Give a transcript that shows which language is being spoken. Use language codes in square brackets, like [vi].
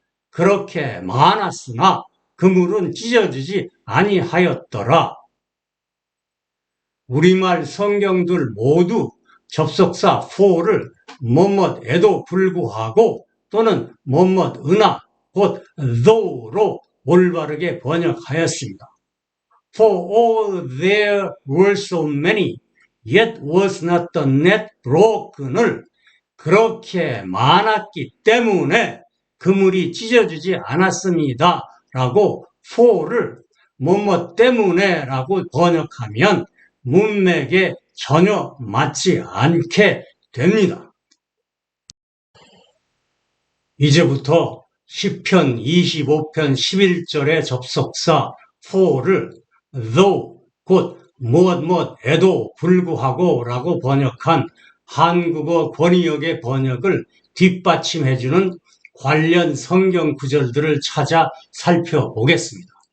[ko] 그렇게 많았으나 그물은 찢어지지 아니하였더라. 우리말 성경들 모두 접속사 for를 뭐뭇에도 불구하고 또는 뭐뭇으나 곧 though로 올바르게 번역하였습니다. [en] For all there were so many, yet was not the net broken을 [ko] 그렇게 많았기 때문에 그물이 찢어지지 않았습니다. 라고 for를 뭐뭐 때문에 라고 번역하면 문맥에 전혀 맞지 않게 됩니다. 이제부터 시편 25편 11절의 접속사 for를 though 곧 무엇무엇에도 불구하고 라고 번역한 한국어 권희역의 번역을 뒷받침해주는 관련 성경 구절들을 찾아 살펴보겠습니다.